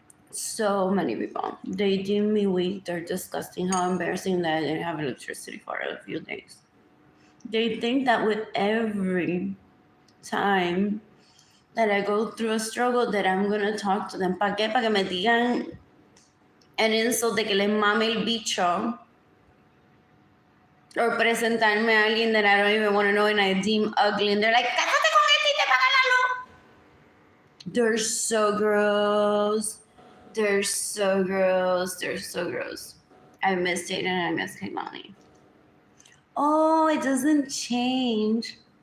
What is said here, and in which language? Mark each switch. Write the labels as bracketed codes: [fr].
[en] So many people. They deem me weak. They're disgusting. How embarrassing that I didn't have electricity for a few days. They think that with every time that I go through a struggle that I'm gonna talk to them. [es] ¿Para qué? Para que me digan el insult de que les mame el bicho. [en] Or [es] presentarme a alguien [en] that I don't even want to know and I deem ugly. And they're like, [es] cásate con este y te paga la luz. [en] They're so gross. They're so gross. They're so gross. I miss Jaden and I miss Kaimani. Oh, it doesn't change.